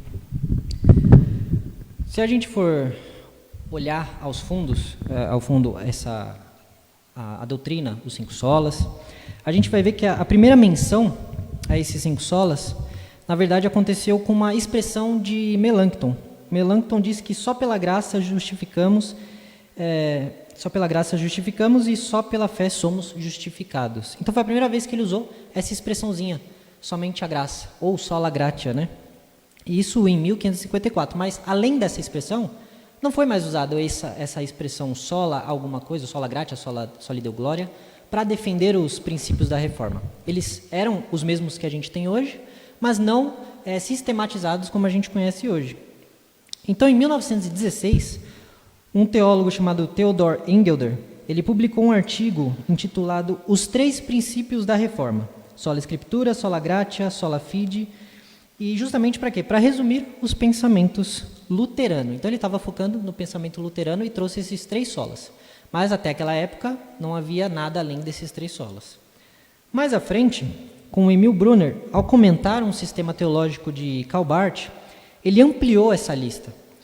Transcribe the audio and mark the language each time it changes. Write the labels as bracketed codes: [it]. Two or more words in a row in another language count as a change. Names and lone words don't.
[pt] Se a gente for olhar ao fundo a doutrina dos 5 solas, a gente vai ver que a primeira menção a esses 5 solas, na verdade, aconteceu com uma expressão de Melanchthon. Melanchthon diz que só pela graça justificamos e só pela fé somos justificados. Então foi a primeira vez que ele usou essa expressãozinha, somente a graça, ou [la] sola gratia, [pt] né? Isso em 1554, mas além dessa expressão, não foi mais usada essa expressão sola alguma coisa, [la] sola gratia, soli deo gloria, [pt] para defender os princípios da reforma. Eles eram os mesmos que a gente tem hoje, mas não sistematizados como a gente conhece hoje. Então, em 1916, um teólogo chamado Theodor Engelder, ele publicou um artigo intitulado Os 3 Princípios da Reforma, [la] sola scriptura, sola gratia, sola fide, [pt] e justamente para quê? Para resumir os pensamentos luteranos. Então ele estava focando no pensamento luterano e trouxe esses 3 solas. Mas até aquela época não havia nada além desses 3 solas. Mais à frente, com Emil Brunner, ao comentar um sistema teológico de Karl Barth, ele ampliou essa lista.